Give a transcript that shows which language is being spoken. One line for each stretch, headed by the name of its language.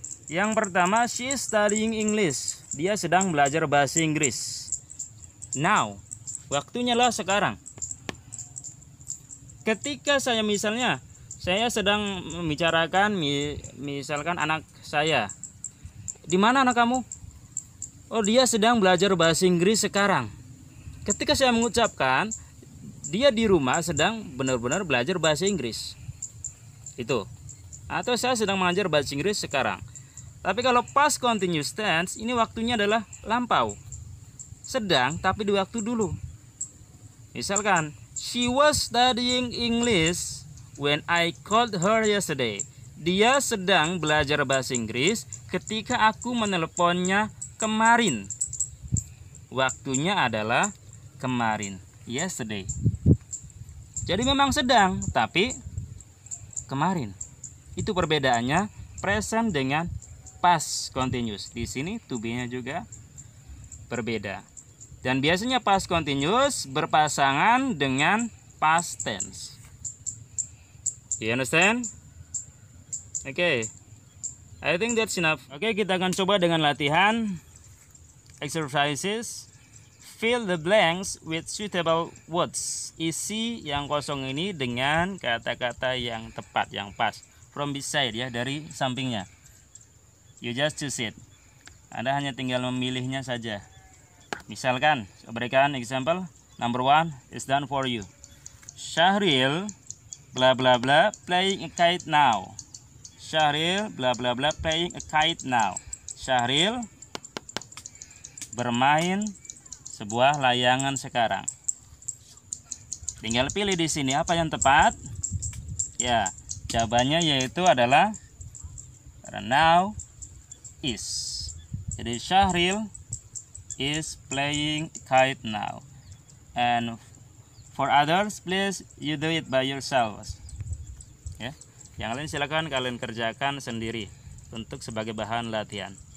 Indonesian: Yang pertama,
English: she is studying English.
Indonesian: Dia sedang belajar bahasa Inggris. Now, waktunya lah sekarang. Ketika saya sedang membicarakan misalkan anak saya. Di mana anak kamu? Oh, dia sedang belajar bahasa Inggris sekarang. Ketika saya mengucapkan, dia di rumah sedang benar-benar belajar bahasa Inggris. Itu. Atau saya sedang mengajar bahasa Inggris sekarang. Tapi kalau past continuous tense, ini waktunya adalah lampau. Sedang, tapi di waktu dulu.
English: Misalkan, she was studying English when I called her yesterday.
Indonesian: Dia sedang belajar bahasa Inggris ketika aku meneleponnya kemarin. Waktunya adalah kemarin, yesterday. Jadi memang sedang, tapi kemarin. Itu perbedaannya present dengan past continuous. Di sini to be-nya juga berbeda. Dan biasanya past continuous berpasangan dengan past tense.
English: You understand? Okay. I think that's enough.
Indonesian: Oke, kita akan coba dengan latihan exercises.
English: Fill the blanks with suitable words.
Indonesian: Isi yang kosong ini dengan kata-kata yang tepat, yang pas.
English: From beside ya,
Indonesian: dari sampingnya.
English: You just choose it.
Indonesian: Anda hanya tinggal memilihnya saja. Misalkan, saya berikan example.
English: Number 1 is done for you. Syahril bla bla bla playing a kite now. Syahril bla bla bla playing a kite now.
Indonesian: Syahril bermain sebuah layangan sekarang. Tinggal pilih di sini apa yang tepat. Ya, jawabannya yaitu adalah now is.
English: Jadi Syahril is playing kite now. And for others, please you do it by yourselves.
Indonesian: Ya, yang lain silakan kalian kerjakan sendiri untuk sebagai bahan latihan.